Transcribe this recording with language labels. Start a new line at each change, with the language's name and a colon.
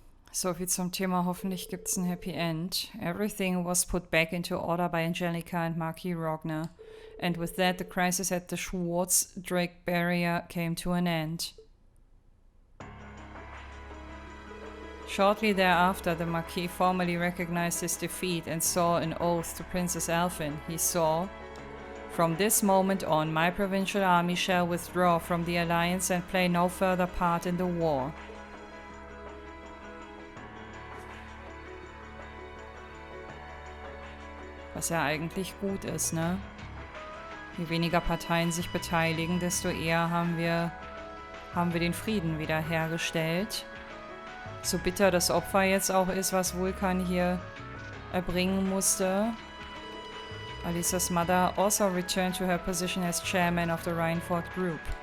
German: So viel zum Thema, hoffentlich gibt's ein Happy End.
English: Everything was put back into order by Angelica and Marquis Rogner. And with that, the crisis at the Schwarz-Drake barrier came to an end. Shortly thereafter, the Marquis formally recognized his defeat and swore an oath to Princess Alphen. He swore, "From this moment on, my provincial army shall withdraw from the alliance and play no further part in the war."
German: Was ja eigentlich gut ist, ne? Je weniger Parteien sich beteiligen, desto eher haben wir den Frieden wiederhergestellt. So bitter das Opfer jetzt auch ist, was Vulkan hier erbringen musste.
English: Alisas mother also returned to her position as chairman of the Rhineford group.